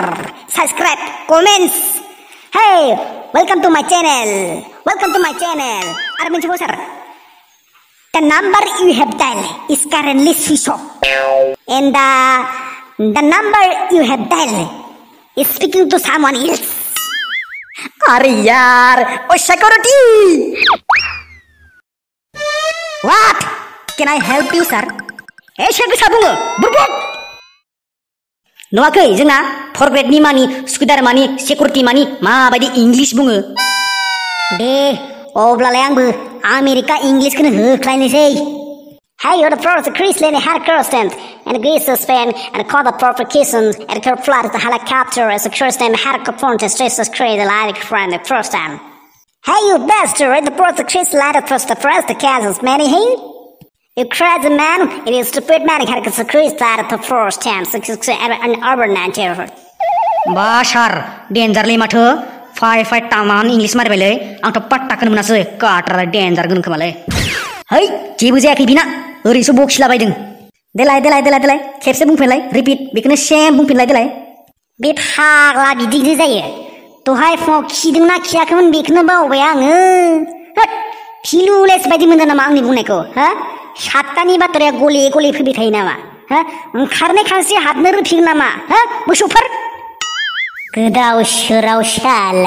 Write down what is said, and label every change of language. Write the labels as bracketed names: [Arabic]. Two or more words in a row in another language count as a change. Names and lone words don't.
[English] Subscribe, comments. Hey, welcome to my channel. Welcome to my channel. Armin sir. The number you have dialed is currently switched off. And the number you have dialed is speaking to someone else. [Hindi] अरे यार, ओ security! [English] What? Can I help you, sir? [Bodo] सोर गोसा बुङो, बुरबक! नुवाखै जोंना फरग्रेडनि मानि, स्कुदार मानि, सेकुरिटि मानि माबायदि इंलिश बुङो? दे, अब्लालाय आंबो आमेरिका इंलिशखौनो होख्लायनोसै. [English] Hey, you're the first Christian had Kirsten and Greece to Spain and called the provocations and could fly the helicopter as a Christian had confronted Jesus Christ like friend the first time. Hey, you bastard, the first Christian lighted first the first Kansas many here? You crazy man, it is stupid man had a Christ lighted the first time, an urban neighborhood. [Bodo] बाशार डेन्जारलै माथो फाइ तामान इंलिश मारिबायलै आंथ' पाट्टाखौनो मोनासै काटारा डेन्जार गोन खोमालै है जेबो जायाखै बिना ओरैसो बखिलाबायदों देलाय खेबसे बुंफिनलाय रिपिट बेखौनो सेम बुंफिनलाय देलाय बे फाग्ला बिदिसो जायो दहाय फुङाव खिदोंना खियाखैमोन बेखौनो बावबाय आङो होद फिलुलेस बायदि मोनदों नामा आंनि बुंनायखौ हो सातटानि बाथ्राया गले गले फैबाय थायो नामा हो ओंखारनाय खानस्रि हाबनो रोंफिगोन नामा हो मोसौफोर गोदाव सोराव साला